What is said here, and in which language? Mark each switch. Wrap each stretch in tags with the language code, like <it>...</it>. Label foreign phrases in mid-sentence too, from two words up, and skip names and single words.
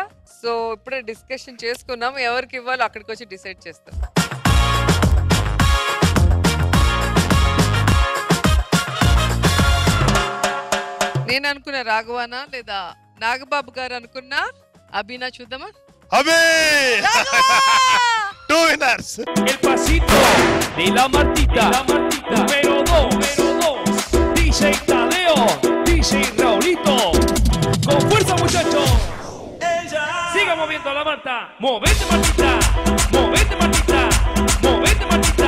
<te>సో ఇప్పుడే డిస్కషన్ చేసుకున్నాం, ఎవరికి ఇవ్వాలో అక్కడికి వచ్చి డిసైడ్ చేస్తాం. నేను అనుకున్న రాఘవానా లేదా నాగబాబు గారు అనుకున్నా అభినా, చూద్దామా? అభి 2 winners.</te> <es>El pasito de la Martita, número 2, DJ Tadeo, DJ Raulito. Con fuerza, muchachos. Siga moviendo la Marta. Movete, Martita. Movete, Martita. Movete, Martita.</es>